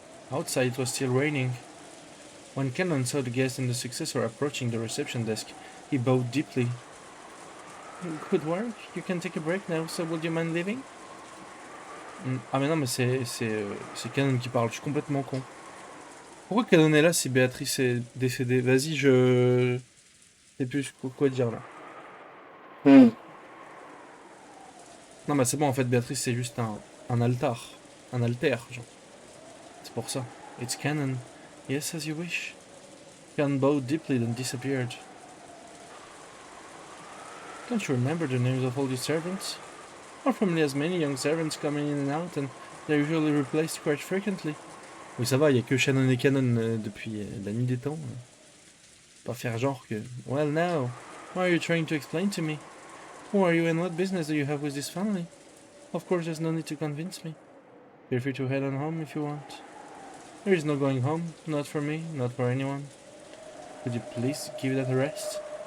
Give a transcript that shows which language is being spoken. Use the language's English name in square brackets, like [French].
[English] Outside it was still raining. When Canon saw the guest and the successor approaching the reception desk, he bowed deeply. Good work. You can take a break now, so would you mind leaving? [French] Ah mais non, mais c'est Canon qui parle, je suis complètement con. Pourquoi Canon est là si Béatrice est décédée? Vas-y, je sais plus quoi dire là. Non mais c'est bon, en fait Béatrice c'est juste un altar. Un alter, genre. C'est pour ça. [English] It's canon. Yes, as you wish. Khan bowed deeply, then disappeared. Don't you remember the names of all your servants? Our family has many young servants coming in and out, and they're usually replaced quite frequently. [French] Oui, ça va, il y a que Shannon et Canon depuis la nuit des temps. Pas faire genre que... [English] Well, now, what are you trying to explain to me? Who are you and what business do you have with this family? Of course, there's no need to convince me. Feel free to head on home if you want. There is no going home, not for me, not for anyone. Could you please give that a rest?